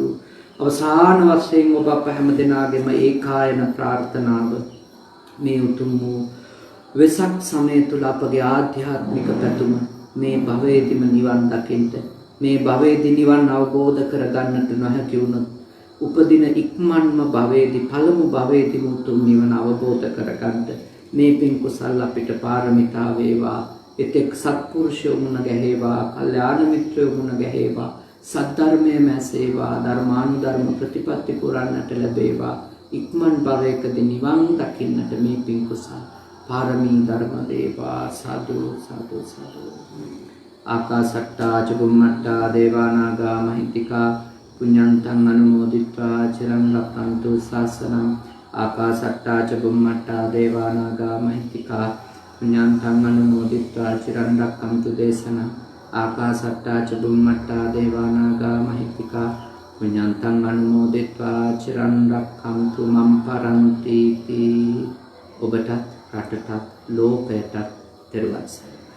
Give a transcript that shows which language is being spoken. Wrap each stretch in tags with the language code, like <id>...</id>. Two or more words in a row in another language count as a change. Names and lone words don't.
<si>අවසාන වශයෙන් ඔබ අප හැම දෙනාගේම ඒකායන ප්‍රාර්ථනාව මේ උතුම් වූ වෙසක් සමය තුළ අපගේ ආධ්‍යාත්මික පැතුම මේ භවයේදීම නිවන් දකින්න, මේ භවයේදී නිවන් අවබෝධ කරගන්නට නොහැකි වුණොත් උපදින ඉක්මන්ම භවයේදී පළමු භවයේදී උතුම් නිවන අවබෝධ කරගන්න මේ පින් කුසල් අපිට පාරමිතා වේවා. එතෙක් සත්පුරුෂයෝ මුණ ගැහේවා, කල්යාණ මිත්‍රයෝ මුණ ගැහේවා, සද්ධර්මයේ මැසේවා, ධර්මානුධර්ම ප්‍රතිපත්ති පුරන්නට ලැබේවා. ඉක්මන් භවයකදී නිවන් දකින්නට මේ පින් කුසල් පාරමී ධර්ම දේවා. සාදු සාදු සාදු.</si> <pi>ආකාසට්ටා චුම්මට්ටා දේවානාගා මහිත්‍තිකා පුඤ්ඤන්තං අනුමෝදිත්වා චිරං රක්ඛන්තු ශාසනං. ආකාසට්ටා චුම්මට්ටා දේවානාගා මහිත්‍තිකා පුඤ්ඤන්තං අනුමෝදිත්වා චිරං රක්ඛන්තු දේශනං. ආකාසට්ටා චුම්මට්ටා දේවානාගා මහිත්‍තිකා පුඤ්ඤන්තං අනුමෝදිත්වා චිරං රක්ඛන්තු මම් පරන්ති.</pi> <si>ඔබටත් රටටත් ලෝකයටත් තෙරුවන් සරණයි.</si>